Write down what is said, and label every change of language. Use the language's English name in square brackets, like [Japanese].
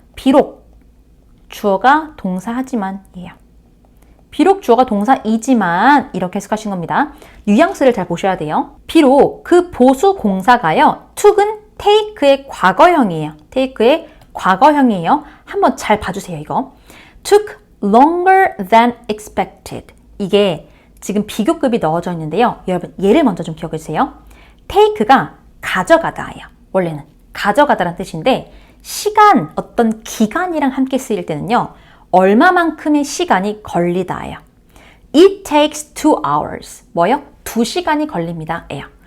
[Korean] 비록 주어가 동사하지만이에요. 비록 주어가 동사이지만 이렇게 해석하신 겁니다. 뉘앙스를 잘 보셔야 돼요. 비록 그 보수 공사가요. took은 take의 과거형이에요. take의 과거형이에요. 한번 잘 봐주세요. 이거. [English] took longer than expected. [Korean] 이게 지금 비교급이 넣어져 있는데요. 여러분 얘를 먼저 좀 기억해 주세요. take가 가져가다예요. 원래는 가져가다라는 뜻인데 시간, 어떤 기간이랑 함께 쓰일 때는요. 얼마만큼의 시간이 걸리다예요. [English] It takes 2 hours. [Korean] 뭐요? 2시간이 걸립니다. 예요.